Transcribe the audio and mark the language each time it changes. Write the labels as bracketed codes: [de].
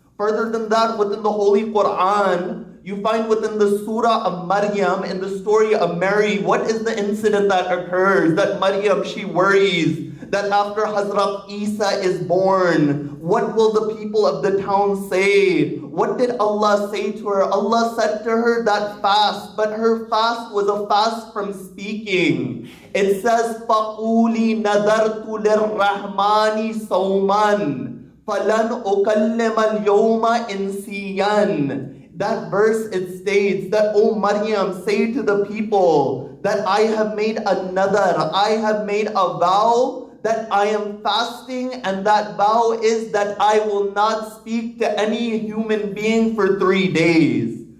[en] Further than that, within the Holy Quran, you find within the Surah of Maryam, in the story of Mary, what is the incident that occurs? That Maryam, she worries that after Hazrat Isa is born, what will the people of the town say? What did Allah say to her? Allah said to her that fast, but her fast was a fast from speaking. It says, [ar] فَقُولِي نَذَرْتُ لِلرَّحْمَانِ صَوْمًا فَلَنْ أُكَلِّمَ الْيَوْمَ إِنْسِيًّا. [en] That verse, it states that, "O Maryam, say to the people that I have made another, I have made a vow that I am fasting, and that vow is that I will not speak to any human being for 3 days."